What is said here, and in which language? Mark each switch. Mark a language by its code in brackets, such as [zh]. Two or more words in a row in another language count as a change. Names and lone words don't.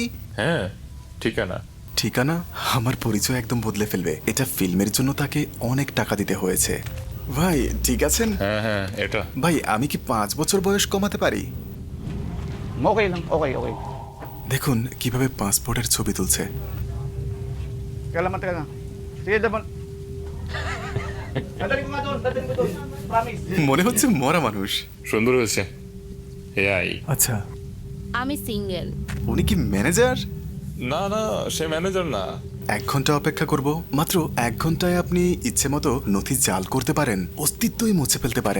[bn] হ্যাঁ, ঠিকানা। ঠিকানা? আমার পরিচয় একদম বদলে ফেলবে। এটা ফিল্মের জন্য তাকে অনেক টাকা দিতে হয়েছে। ভাই ঠিক আছেন? হ্যাঁ, এটা। ভাই, আমি কি 5 বছর বয়স কমাতে পারি? [tl] Okay lang, okay. [bn] দেখুন কিভাবে পাসপোর্টের ছবি তুলছে। [tl] Kailan ka na? Sige, dapat. Dadali ko nga doon. Promise. [bn] মনে হচ্ছে মরা মানুষ। সুন্দর হয়েছে। এআই। আচ্ছা, আমি সিঙ্গেল। উনি কি ম্যানেজার? না, সে ম্যানেজার না। 1 ঘন্টা অপেক্ষা করব। মাত্র 1 ঘন্টায় আপনি ইচ্ছে মতো নথি জাল করতে পারেন, অস্তিত্বই মুছে ফেলতে পারেন।